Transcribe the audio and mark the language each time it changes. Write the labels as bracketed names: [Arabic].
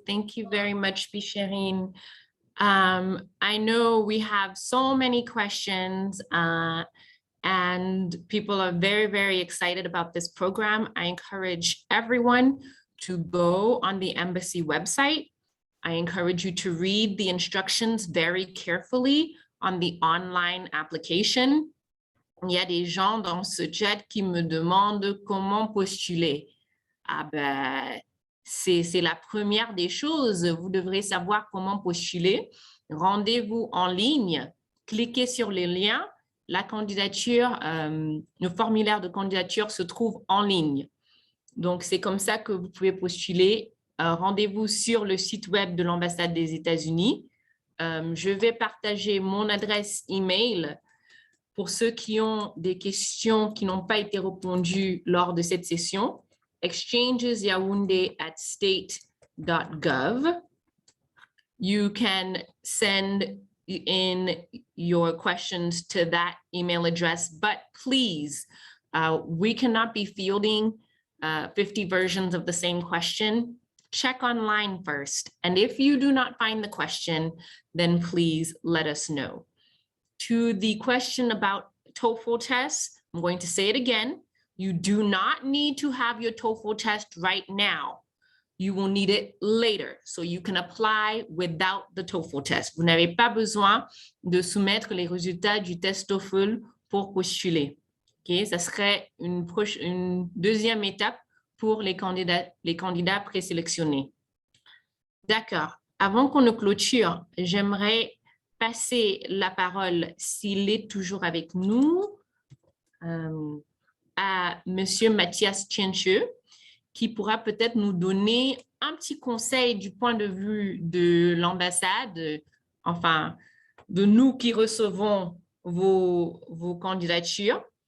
[English] Thank you very much, Bicherine. I know we have so many questions and people are very, very excited about this program. I encourage everyone to go on the embassy website. I encourage you to read the instructions very carefully on the online application. [French] Il y a des gens dans ce chat qui me demandent comment postuler. Ah ben, c'est la première des choses. Vous devrez savoir comment postuler. Rendez-vous en ligne, cliquez sur les liens. La candidature, le formulaire de candidature se trouve en ligne. Donc, c'est comme ça que vous pouvez postuler. Rendez-vous sur le site web de l'ambassade des États-Unis. Je vais partager mon adresse email pour ceux qui ont des questions qui n'ont pas été répondues lors de cette session. exchangesyaoundé@state.gov. [English] You can send in your questions to that email address, but please, we cannot be fielding 50 versions of the same question. Check online first. And if you do not find the question, then please let us know. To the question about TOEFL tests, I'm going to say it again. You do not need to have your TOEFL test right now. You will need it later, so you can apply without the TOEFL test. [French] Vous n'avez pas besoin de soumettre les résultats du test TOEFL pour postuler. Okay? Ça serait une deuxième étape pour les candidats présélectionnés. D'accord. Avant qu'on ne clôture, j'aimerais passer la parole, s'il est toujours avec nous, à Monsieur Mathias Tchenche, qui pourra peut-être nous donner un petit conseil du point de vue de l'ambassade, enfin, de nous qui recevons vos candidatures.